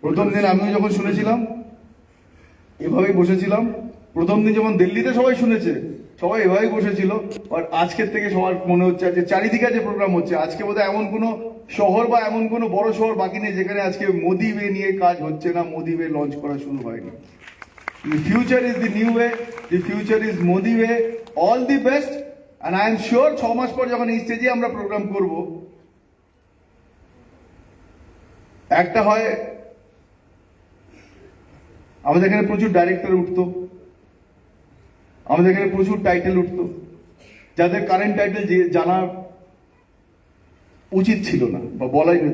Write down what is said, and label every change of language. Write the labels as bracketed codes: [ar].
[bn] প্রথম দিন আমিও যখন শুনেছিলাম এভাবেই বসেছিলাম। প্রথম দিন যখন দিল্লিতে সবাই শুনেছে, সবাই এভাবেই বসেছিল। আর আজকের থেকে সবার মনে হচ্ছে যে চারিদিকে যে প্রোগ্রাম হচ্ছে, আজকে বোধহয় এমন কোনো শহর বা এমন কোনো বড় শহর বাকি নেই যেখানে আজকে মোদি ওয়ে নিয়ে কাজ হচ্ছে না, মোদি ওয়ে লঞ্চ করা শুরু হয়নি। [en] The future is the new way, the future is Modi way. All the best, and I am sure [bn] 6 মাস পর যখন এই স্টেজে আমরা প্রোগ্রাম করব, একটা হয় আমাদের এখানে প্রচুর ডাইরেক্টর উঠতো, আমাদের এখানে প্রচুর টাইটেল উঠতো, যাদের কারেন্ট টাইটেল জানা উচিত ছিল না বা বলাই না।